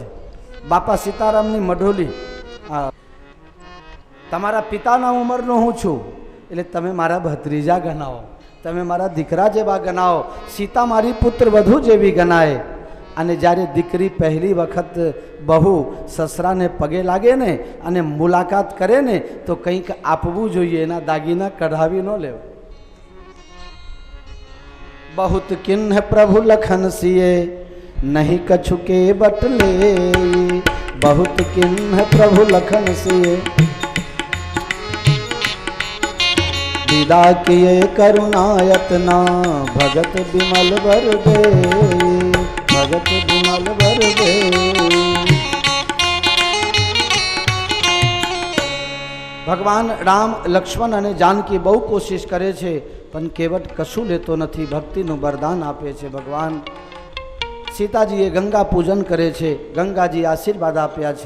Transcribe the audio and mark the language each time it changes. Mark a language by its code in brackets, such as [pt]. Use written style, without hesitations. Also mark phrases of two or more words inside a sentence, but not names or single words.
[gu] બાપા સીતારામની મઢોલી, તમારા પિતાના ઉંમરનો હું છું, એટલે તમે મારા ભત્રીજા ગણાવો, તમે મારા દીકરા જેવા ગણાવો. સીતા મારી પુત્ર વધુ જેવી ગણાય. અને જ્યારે દીકરી પહેલી વખત બહુ સસરાને પગે લાગે ને અને મુલાકાત કરે ને તો કંઈક આપવું જોઈએ, એના દાગીના કઢાવી ન લેવા. [awa] बहुत किन्ह प्रभु लखन सिए नहीं कछु के बटले, बहुत किन्ह प्रभु लखन सिए विदा किए करुणायतना, भगत विमल वर दे, भगत विमल वर दे. [gu] ભગવાન રામ, લક્ષ્મણ અને જાનકી બહુ કોશિશ કરે છે પણ કેવટ કશું લેતો નથી, ભક્તિનું વરદાન આપે છે ભગવાન. સીતાજીએ ગંગા પૂજન કરે છે, ગંગાજી આશીર્વાદ આપ્યા છે.